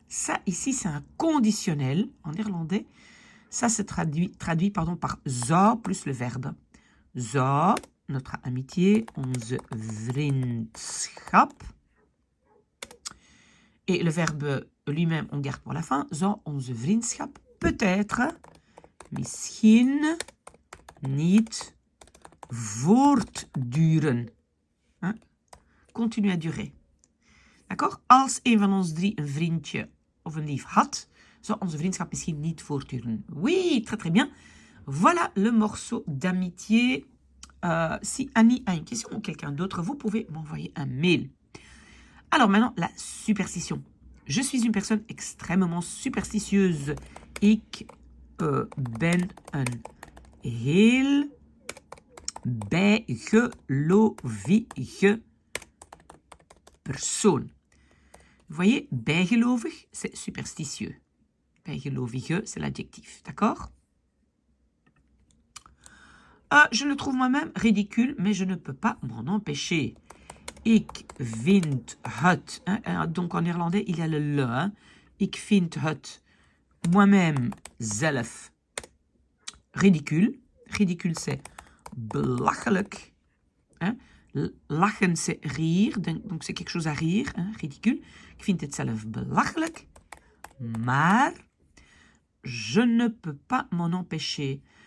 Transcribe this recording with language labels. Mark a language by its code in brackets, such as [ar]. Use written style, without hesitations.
[fr] Ça, ici, c'est un conditionnel en néerlandais. Ça se traduit par zou plus le verbe. [nl] Zou, [fr] notre amitié, [nl] onze vriendschap. [fr] Et le verbe lui-même, on garde pour la fin. [nl] Zou onze vriendschap peut-être, misschien, niet, voortduren. Hein? [fr] Continue à durer. [nl] D'accord? Als een van ons drie een vriendje of een lief had, zou onze vriendschap misschien niet voortduren. [fr] Oui, très très bien. Voilà le morceau d'amitié. Si Annie a une question ou quelqu'un d'autre, vous pouvez m'envoyer un mail. Alors maintenant, la superstition. Je suis une personne extrêmement superstitieuse. [nl] Ik ben een heel bijgelovige persoon. [fr] Vous voyez, bijgelovig, c'est superstitieux. Bijgelovige, c'est l'adjectif, d'accord? Je le trouve moi-même ridicule, mais je ne peux pas m'en empêcher. [nl] Ik vind het, [fr] donc en néerlandais, il y a le le. [nl] Hein? Ik vind het moi-même zelf ridicule. [fr] Ridicule, c'est belachelijk. Hein? Lachen, c'est rire, donc c'est quelque chose à rire, hein? Ridicule. [nl] Ik vind het zelf belachelijk, maar [fr] je ne peux pas m'en empêcher.